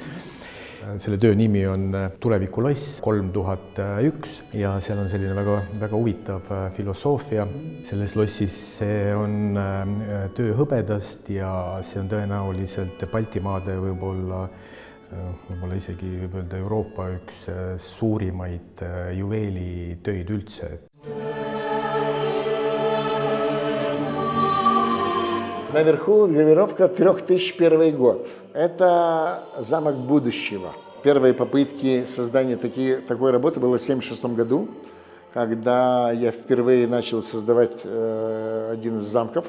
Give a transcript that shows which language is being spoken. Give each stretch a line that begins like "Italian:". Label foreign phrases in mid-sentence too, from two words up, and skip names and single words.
Estonian: Selle töö nimi on Tulevikuloss 3001 ja seal on selline väga huvitav filosoofia. Selles lossis see on töö hõbedast ja see on tõenäoliselt Baltimaade võib-olla isegi võib öelda Euroopa üks suurimaid juveelitöid üldse.
Russian: Наверху гравировка 3001 год. Это замок будущего. Первые попытки создания такой работы было в 1976 году, когда я впервые начал создавать один из замков.